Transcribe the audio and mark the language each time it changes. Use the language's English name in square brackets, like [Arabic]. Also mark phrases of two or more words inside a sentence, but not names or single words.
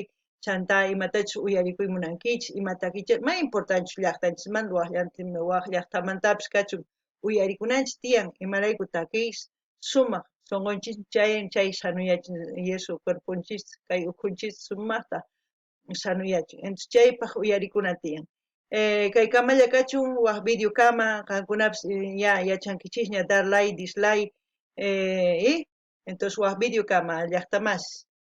[Quechua] chanta imatachus uyarikuymunankichis imatakichis ma importantchu llaqtanchismanta waq llaqtamantapish kachun uyarikunanchis tiyan imarayku takish sumaq sunqunchis chay sanuyachin [Spanish] y eso [Quechua] cuerpunchis kay ukhunchis sumaqta sanuyachin entonces chaypaq uyarikuna tiyan kay kamalla kachun waq videokama qankunapish ya yachankichisña dar [English] like dislike [Spanish] y entonces [Quechua] waq videokama llaqtamas